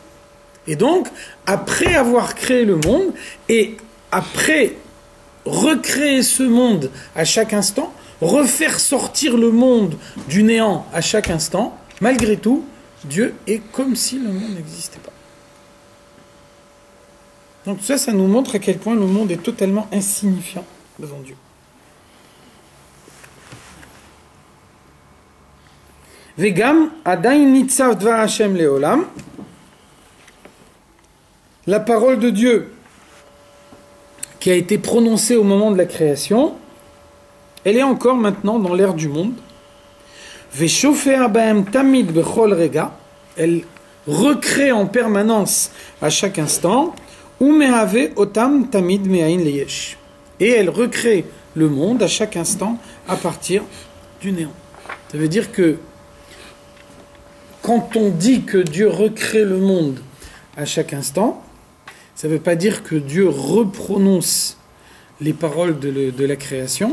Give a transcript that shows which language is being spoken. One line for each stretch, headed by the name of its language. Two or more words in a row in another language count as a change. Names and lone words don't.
French: Et donc, après avoir créé le monde, et après recréer ce monde à chaque instant, refaire sortir le monde du néant à chaque instant, malgré tout, Dieu est comme si le monde n'existait pas. Donc ça nous montre à quel point le monde est totalement insignifiant devant Dieu.
Hebrew: וגם עדיין ניצב דבר השם לעולם.
French: La parole de Dieu qui a été prononcée au moment de la création, elle est encore maintenant dans l'ère du monde.
Hebrew: ושופע בהם תמיד בכל רגע.
French: Elle recrée en permanence à chaque instant.
Hebrew: ומהווה אותם תמיד מאין ליש.
French: Et elle recrée le monde à chaque instant à partir du néant. Ça veut dire que quand on dit que Dieu recrée le monde à chaque instant, ça ne veut pas dire que Dieu reprononce les paroles de la création.